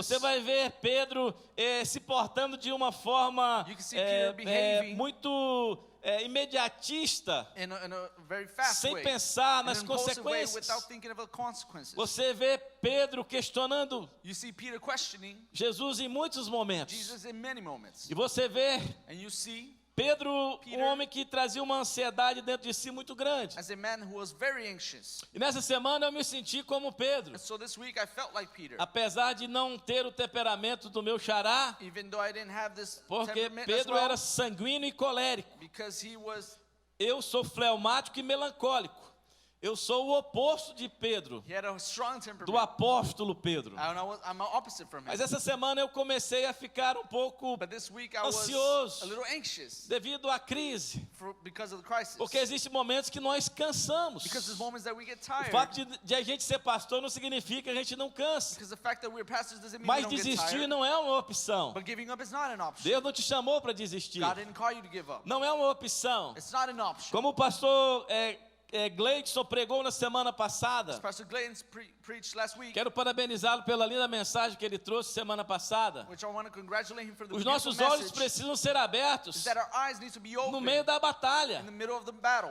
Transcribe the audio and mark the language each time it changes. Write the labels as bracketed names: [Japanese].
[Portuguese] Você vai ver Pedro se portando de uma forma [English] You can see Peter behaving [Portuguese] muito imediatista, [English] in a very fast [Portuguese] sem [English] way, [Portuguese] pensar [English] in [Portuguese] nas [English] an impulsive way, [Portuguese] consequências. [English] without thinking of the consequences. [Portuguese] Você vê Pedro questionando [English] You see Peter questioning [Portuguese] Jesus em muitos momentos. [English] Jesus in many moments. [Portuguese] E você vê [English] And you see [Portuguese] Pedro, [English] Peter, [Portuguese] um homem que trazia uma ansiedade dentro de si muito grande. [English] as a man who was very anxious. [Portuguese] E nessa semana eu me senti como Pedro. [English] And so this week I felt like Peter. [Portuguese] Apesar de não ter o temperamento do meu xará, [English] Even though I didn't have this [Portuguese] porque [English] temperament as [Portuguese] Pedro [English] well, [Portuguese] era sanguíneo e colérico. [English] because he was, [Portuguese] Eu sou fleumático e melancólico. Eu sou o oposto de Pedro, [English] he had a strong [Portuguese] do [English] temperament. [Portuguese] apóstolo Pedro. [English] I'm opposite from him. [Portuguese] Mas essa semana eu comecei a ficar um pouco [English] But this week I was [Portuguese] ansioso. [English] a little anxious [Portuguese] devido à crise. [English] because of the crisis. [Portuguese] Porque existem momentos que nós cansamos. [English] Because there's moments that we get [Portuguese] O [English] tired. [Portuguese] fato de a gente ser pastor não significa que a gente não canse. [English] Because the fact that we're pastors doesn't mean [Portuguese] Mas [English] we don't get [Portuguese] desistir [English] tired. [Portuguese] não é uma opção. [English] But giving up is not an option. [Portuguese] Deus não te chamou para desistir. [English] God didn't call you to give up. [Portuguese] Não é uma opção. [English] It's not an option. [Portuguese] Como o pastor Gleidson pregou na semana passada. [English] As Pastor Glayton preached last week, [Portuguese] Quero parabenizá-lo pela linda mensagem que ele trouxe semana passada. [English] which I want to congratulate him for the [Portuguese] Os [English] beautiful [Portuguese] nossos olhos [English] message, [Portuguese] precisam ser abertos [English] is that our eyes need to be [Portuguese] no [English] open [Portuguese] meio da batalha. [English] in the middle of the battle.